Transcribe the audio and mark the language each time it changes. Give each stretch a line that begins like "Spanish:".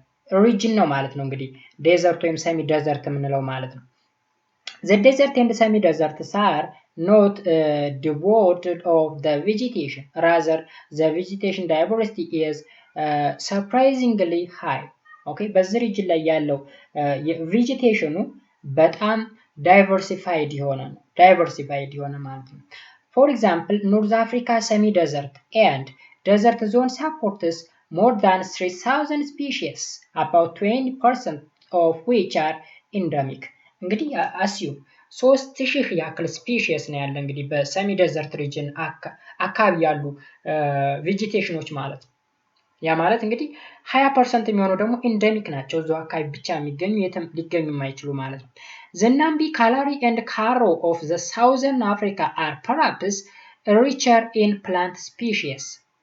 Amharic: ሪጅን ነው ማለት ነው።
English: እንግዲህ ዴዘርት ወይም ሰሚ ዴዘርት የምንለው ማለት ነው። The desert and semi deserts are not devoid of the vegetation, rather the vegetation diversity is surprisingly high.
Amharic: ኦኬ በዚህ ሪጅን ላይ ያለው ቬጂቴሽኑ በጣም ዳይቨርሲፋይድ የሆነ ማለት ነው።
English: For example, North Africa semi desert and desert zone supports more than 3,000 species, about 20% of which are endemic.
Amharic: እንግዲህ አስዩ 3000 ያክል ስፒሺስ ነው ያለ እንግዲህ በሰሚ ዴዘርት ሪጅን አካባቢ ያሉ ቬጂቴሽኖች ማለት ነው። ያ ማለት እንግዲህ 20% የሚሆነው ደግሞ ኢንደሚክ ናቸው፣ እዛው አካባቢ ብቻ የሚገኙ የትም ሊገኙ የማይችሉ ማለት ነው።
English: The Namib, Kalari and Karo of the Southern Africa are perhaps richer in plant species.